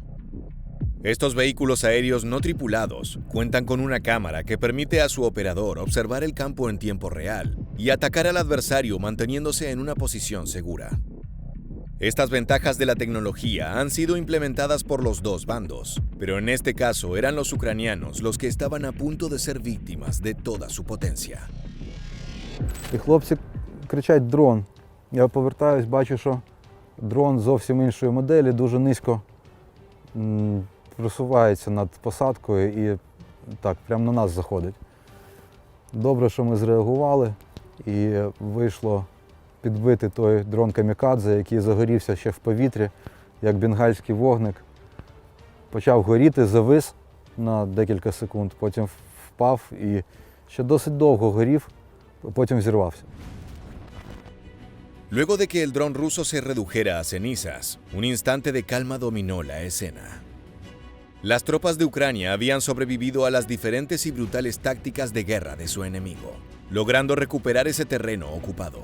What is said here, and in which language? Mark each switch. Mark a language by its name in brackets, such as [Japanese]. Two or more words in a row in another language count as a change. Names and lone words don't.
[Spanish] Estos vehículos aéreos no tripulados cuentan con una cámara que permite a su operador observar el campo en tiempo real y atacar al adversario manteniéndose en una posición segura. Estas ventajas de la tecnología han sido implementadas por los dos bandos, pero en este caso eran los ucranianos los que estaban a punto de ser víctimas de toda su potencia. [Ukrainian] І хлопці кричать «дрон». Я повертаюсь, бачу, що дрон зовсім іншої моделі, дуже низько просувається над посадкою і так, прямо на нас заходить. Добре, що ми зреагували і вийшло підбити той дрон камікадзе, який загорівся ще в повітрі, як бенгальський вогник. Почав горіти, завис на декілька секунд, потім впав і ще досить довго горів, потім взірвався. [Spanish] Luego de que el dron ruso se redujera a cenizas, un instante de calma dominó la escena. Las tropas de Ucrania habían sobrevivido a las diferentes y brutales tácticas de guerra de su enemigo, logrando recuperar ese terreno ocupado.